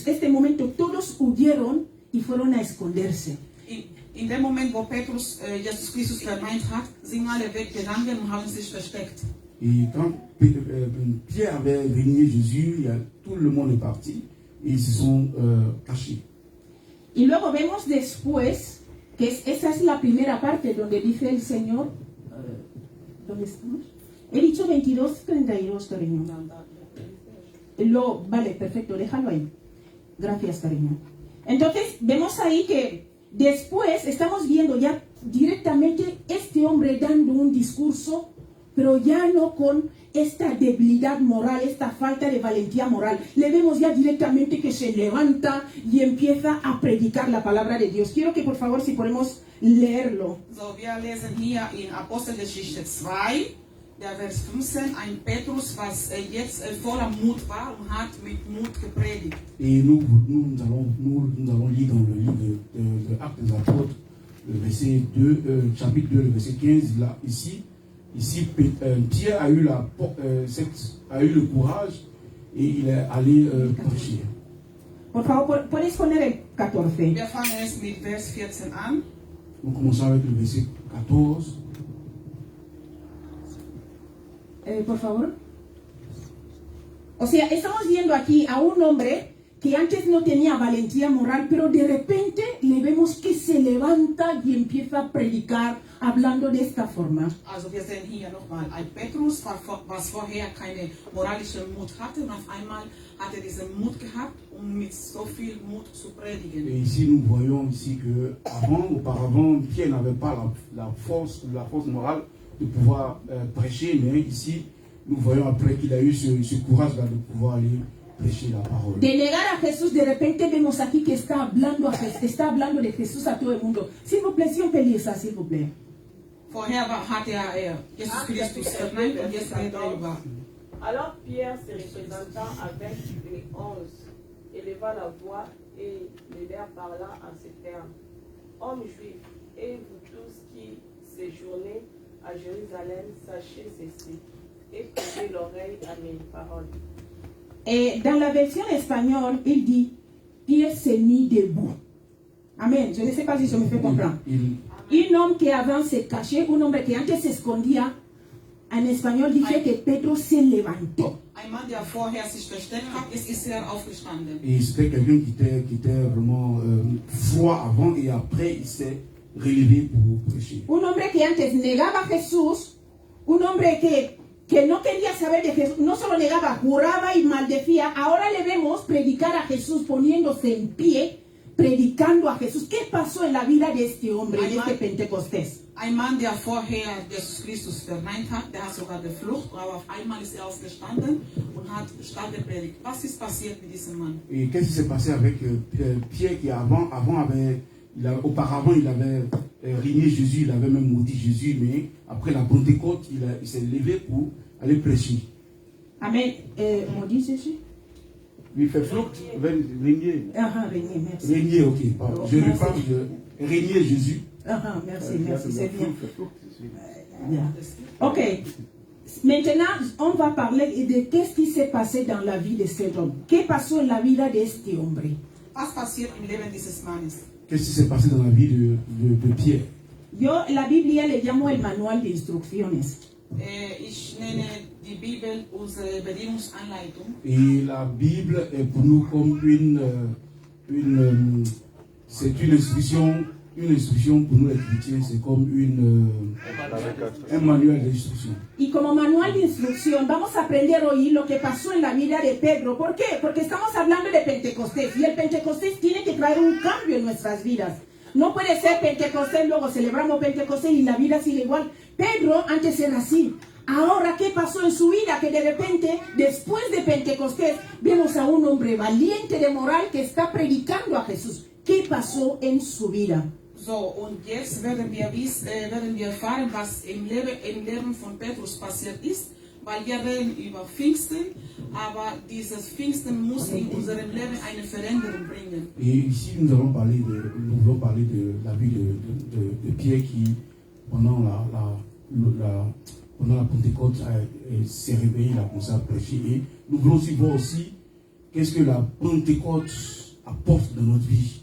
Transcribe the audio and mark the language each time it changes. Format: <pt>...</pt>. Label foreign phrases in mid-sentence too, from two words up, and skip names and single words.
<es>Este momento todos huyeron y fueron a esconderse.</es> <de>In dem Moment, wo Petrus Jesus Christus verneint hat, sind alle weggegangen und haben sich versteckt.</de> <fr>Et quand Pierre avait renié Jésus, tout le monde est parti et ils se sont cachés.</fr> <es>Y luego vemos después que esa es la primera parte donde dice el Señor, ¿dónde estamos? He dicho 22:32, cariño. Vale, perfecto, déjalo ahí. Gracias, cariño. Entonces, vemos ahí que después estamos viendo ya directamente este hombre dando un discurso, pero ya no con esta debilidad moral, esta falta de valentía moral. Le vemos ya directamente que se levanta y empieza a predicar la palabra de Dios. Quiero que por favor, si podemos leerlo.</es> <de>So, wir lesen hier in Apostelgeschichte 2, der Vers 15, ein Petrus, was jetzt voller Mut war und hat mit Mut gepredigt.</de> <fr>Et nous allons lire dans le livre de Actes des Apôtres, le verset 2, chapitre 2, le verset 15, là, ici, Pierre a eu le courage et il est allé prêcher.</fr> <es>Por favor, ¿puedes poner el 14?</es> <de>Wir fangen jetzt mit Vers 14 an.</de> <fr>Nous commençons avec le verset 14.</fr> <es>Por favor. O sea, estamos viendo aquí a un hombre que antes no tenía valentía moral, pero de repente le vemos que se levanta y empieza a predicar hablando de esta forma.</es> <de>Also wir sehen hier nochmal ein Petrus, was vorher keine moralische Mut hatte, und auf einmal hat er diesen Mut gehabt, um mit so viel Mut zu predigen.</de> <fr>Et ici nous voyons ici que auparavant, Pierre n'avait pas la force morale de pouvoir prêcher, mais ici nous voyons après qu'il a eu ce courage-là de pouvoir aller prêcher la parole.</fr> <es>De negar a Jesús, de repente vemos aquí que está hablando de Jesús a todo el mundo.</es> <fr>S'il vous plaît, si on peut lire ça, s'il vous plaît.</fr> <de>Vorher hat er Jesus Christus verneint und jetzt redet er über.</de> <fr>Alors Pierre, se représentant avec les 11, éleva la voix et leur parla en ces termes. Hommes juifs, et vous tous qui séjournez à Jérusalem, sachez ceci et prêtez l'oreille à mes paroles. Et dans la version espagnole, il dit, Pierre s'est mis debout. Amen. Je ne sais pas si je me fais comprendre. Un homme qui avant se cachait, un homme qui</fr> <es>antes se escondía,</es> <fr>en espagnol</fr> <es>dice que Pedro se levantó.</es> <de>Ein Mann, der vorher sich versteckt hat, ist er aufgestanden.</de> <fr>Et c'était quelqu'un qui était vraiment froid avant et après il s'est relevé pour prêcher.</fr> <es>Un hombre que antes negaba a Jesús, un hombre que no quería saber de Jesús, no solo negaba, juraba y maldecía. Ahora le vemos predicar a Jesús poniéndose en pie, predicando a Jesús. ¿Qué pasó en la vida de este hombre, de este Pentecostés?</es> <de>Ein Mann, der vorher Jesus Christus verneint hat, der hat sogar geflucht, aber auf einmal ist er aufgestanden und hat stark gepredigt. Was ist passiert mit diesem Mann?</de> <fr>Et qu'est-ce qui s'est passé avec Pierre qui auparavant il avait régné Jésus, il avait même maudit Jésus, mais après la Pentecôte, il s'est levé pour aller prêcher. Amen. Maudit Jésus? Il fait flucht, régner. Régner, merci. Régner, ok. Je repars de régner Jésus. Merci, c'est bien. Ok. Maintenant, on va parler de qu'est-ce qui s'est passé dans la vie de cet homme.</fr> <es>¿Qué pasó en la vida de este hombre?</es> <de>Was passiert im Leben dieses Mannes?</de> <fr>Qu'est-ce qui s'est passé dans la vie de Pierre?</fr> <es>Yo la Biblia le llamo el manual de instrucciones.</es> <de>Ich nenne die Bibel unsere Bedienungsanleitung.</de> <fr>Et la Bible est pour nous comme c'est une instruction pour nous les chrétiens, c'est comme un manuel d'instruction.</fr> <es>Y como manual de instrucción vamos a aprender hoy lo que pasó en la vida de Pedro. ¿Por qué? Porque estamos hablando de Pentecostés y el Pentecostés tiene que traer un cambio en nuestras vidas. No puede ser Pentecostés, luego celebramos Pentecostés y la vida sigue igual. Pedro antes era así. Ahora, ¿qué pasó en su vida? Que de repente, después de Pentecostés, vemos a un hombre valiente de moral que está predicando a Jesús. ¿Qué pasó en su vida?</es> <de>So, und jetzt werden wir erfahren, was im Leben von Petrus passiert ist, weil wir reden über Pfingsten, aber dieses Pfingsten muss in unserem Leben eine Veränderung bringen.</de> <fr>Et ici, nous voulons parler de la vie de Pierre qui, pendant la Pentecôte, s'est réveillé, il a commencé à prêcher. Et nous voulons aussi voir qu'est-ce que la Pentecôte apporte dans notre vie.</fr>